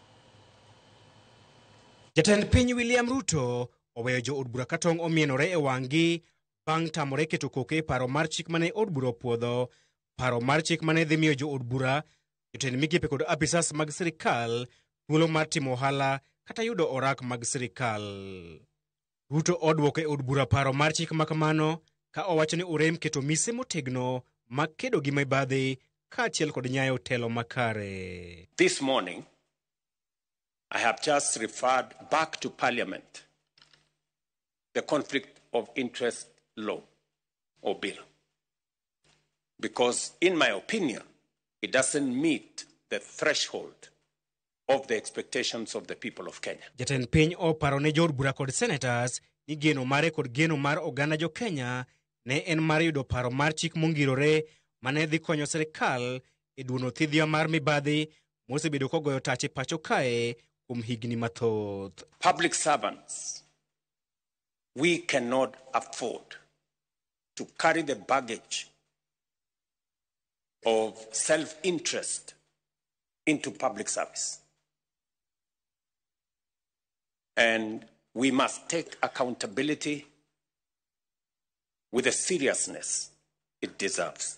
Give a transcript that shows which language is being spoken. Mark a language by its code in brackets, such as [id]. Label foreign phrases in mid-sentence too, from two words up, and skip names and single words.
[luo] Jatend piny William Ruto oweyo jo od bura katong' omienore e wang'gi bang' tamore keto koke paro mar chik mane od bura opuodho, paro mar chik mane dhi miyo jo od bura, jotend migepe kod apisas mag sirikal thuolo mar timo ohala kata yudo orak mag sirikal. Ruto odwoko e od bura paro mar chik makamano ka owacho ni orem keto mise motegno mag kedo gi mibadhi kaachiel kod nyayo telo makare. [en] This morning, I have just referred back to Parliament the conflict of interest law or bill, because in my opinion, it doesn't meet the threshold of the expectations of the people of Kenya. [luo] Jatend piny oparo ne jod bura kod senators ni geno mare kod geno mar oganda jo Kenya ne en mar yudo paro mar chik mongirore mane dhi konyo sirikal e duono thidhia mar mibadhi mosebedo kogoyo tache pacho kae kuom higni mathoth. [en] Public servants, we cannot afford to carry the baggage of self-interest into public service. And we must take accountability with the seriousness it deserves.